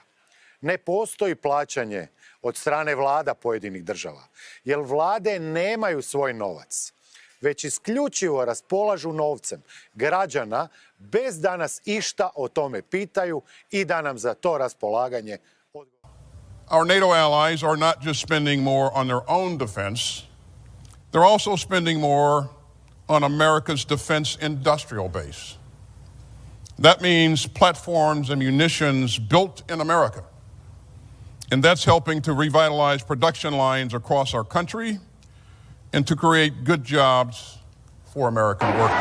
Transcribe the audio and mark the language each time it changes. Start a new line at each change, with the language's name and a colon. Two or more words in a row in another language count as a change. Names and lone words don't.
Croatian: Ne postoji plaćanje od strane vlada pojedinih država, jer vlade nemaju svoj novac, već isključivo raspolažu novcem građana bez da nas išta o tome pitaju i da nam za to raspolaganje odgovore.
English: Our NATO allies are not just spending more on their own defense, they're also spending more on America's defense industrial base. That means platforms and munitions built in America. And that's helping to revitalize production lines across our country and to create good jobs for American workers.